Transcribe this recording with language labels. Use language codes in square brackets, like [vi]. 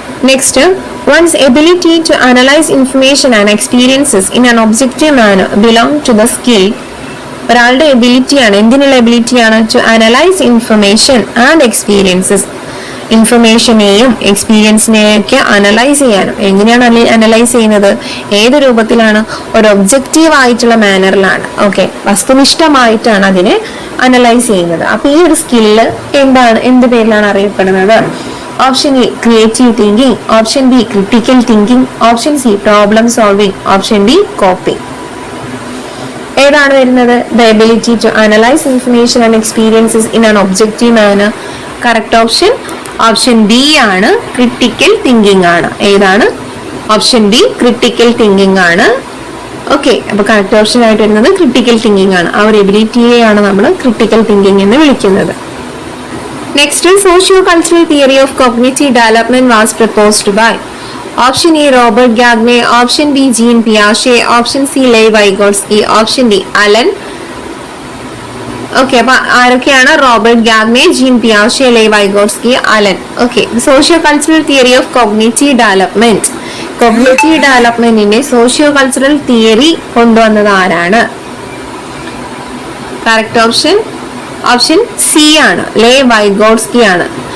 [en] Next, one's ability to analyze information and experiences in an objective manner belong to the skill. [ml] ഒരാളുടെ എബിലിറ്റിയാണ്, എന്തിനുള്ള എബിലിറ്റിയാണ്? [en] To analyse information and experiences. [ml] ഇൻഫർമേഷനെയും എക്സ്പീരിയൻസിനെയും ഒക്കെ analyse ചെയ്യാനും. എങ്ങനെയാണ് analyse ചെയ്യുന്നത്? ഏത് രൂപത്തിലാണ്? ഒരു ഒബ്ജക്റ്റീവ് ആയിട്ടുള്ള മാനറിലാണ്. ഓക്കെ, വസ്തുനിഷ്ഠമായിട്ടാണ് അതിനെ അനലൈസ് ചെയ്യുന്നത്. അപ്പൊ ഈ ഒരു സ്കില്ല് എന്ത് പേരിലാണ് അറിയപ്പെടുന്നത്? Option A creative thinking, option B critical thinking, option C problem solving, option D coping. ഏതാണ് വരുന്നത്? [en] The ability to analyse information and experiences in an objective manner. [ml] Correct option B ആണ്, ക്രിട്ടിക്കൽ തിങ്കിങ് ആണ്. ഏതാണ്? Option D critical thinking ആണ്. Okay, അപ്പൊ correct option ആയിട്ട് വരുന്നത് critical thinking ആണ്. ആ ഒരു എബിലിറ്റിയെയാണ് നമ്മൾ ക്രിട്ടിക്കൽ തിങ്കിങ് എന്ന് വിളിക്കുന്നത്. [en] Next, socio-cultural theory of cognitive development was proposed by option A Robert Gagne, option B Jean Piaget, option C Lev Vygotsky, option D Alan. [ml] Okay, അപ്പൊ ആരൊക്കെയാണ്? Robert Gagne, gene പിയാഷെ, Lev Vygotsky, Allen. Okay, [en] Socio cultural theory of cognitive development. [ml] Cognitive ഡെവലപ്മെന്റിന്റെ socio cultural theory കൊണ്ടുവന്നത് ആരാണ്? Correct option C ആണ്, ലെവ് Vygotsky ആണ്.